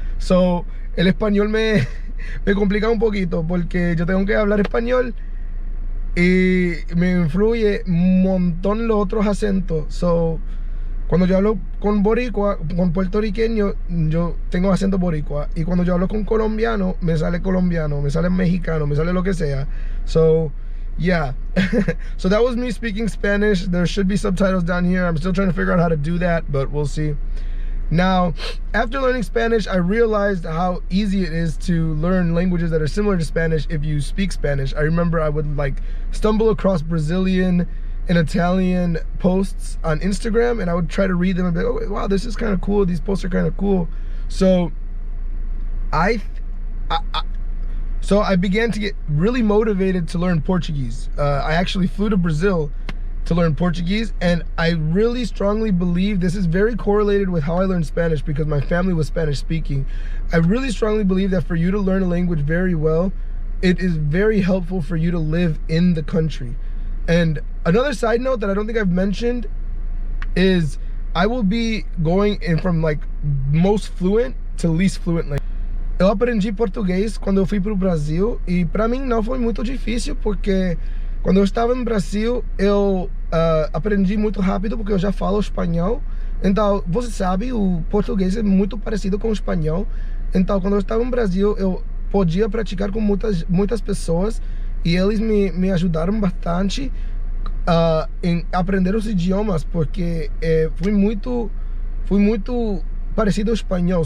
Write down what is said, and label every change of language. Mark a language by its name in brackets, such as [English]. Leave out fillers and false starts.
[English] So [Spanish] el español me complica un poquito, porque yo tengo que hablar español y me influye un montón los otros acentos. [English] So [Spanish] cuando yo hablo con boricua, con puertorriqueño, yo tengo acento boricua. Y cuando yo hablo con colombiano, me sale mexicano, me sale lo que sea. [English] So yeah. So that was me speaking Spanish. There should be subtitles down here. I'm still trying to figure out how to do that, but we'll see. Now, after learning Spanish, I realized how easy it is to learn languages that are similar to Spanish if you speak Spanish. I remember I would like stumble across Brazilian and Italian posts on Instagram, and I would try to read them and be like, oh wow, this is kind of cool. These posts are kind of cool. So I began to get really motivated to learn Portuguese. I actually flew to Brazil to learn Portuguese, and I really strongly believe this is very correlated with how I learned Spanish, because my family was Spanish speaking. I really strongly believe that for you to learn a language very well, it is very helpful for you to live in the country. And another side note that I don't think I've mentioned is I will be going in from like most fluent to least fluent language. [Portuguese] Eu aprendi português quando eu fui para o Brasil, e para mim não foi muito difícil, porque quando eu estava no Brasil eu aprendi muito rápido, porque eu já falo espanhol. Então, você sabe, o português é muito parecido com o espanhol. Então, quando eu estava no Brasil, eu podia praticar com muitas pessoas, e eles me ajudaram bastante em aprender os idiomas, porque foi muito parecido ao espanhol.